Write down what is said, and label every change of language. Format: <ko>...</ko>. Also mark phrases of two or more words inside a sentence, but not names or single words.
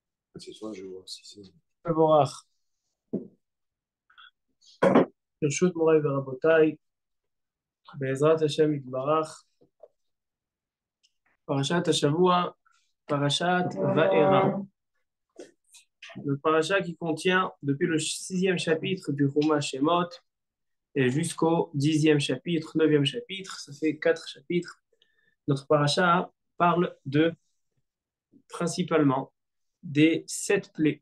<fr>C'est toi, je vois. Si c'est...</fr> <he>מבורך. ברשות מוריי ורבותיי, בעזרת השם יתברך, פרשת השבוע, פרשת וארא.</he> <fr>Le parasha qui contient depuis le sixième chapitre du Chumash Shemot et jusqu'au dixième chapitre, neuvième chapitre, ça fait 4 chapitres. Notre parasha parle principalement des 7 plaies.</fr>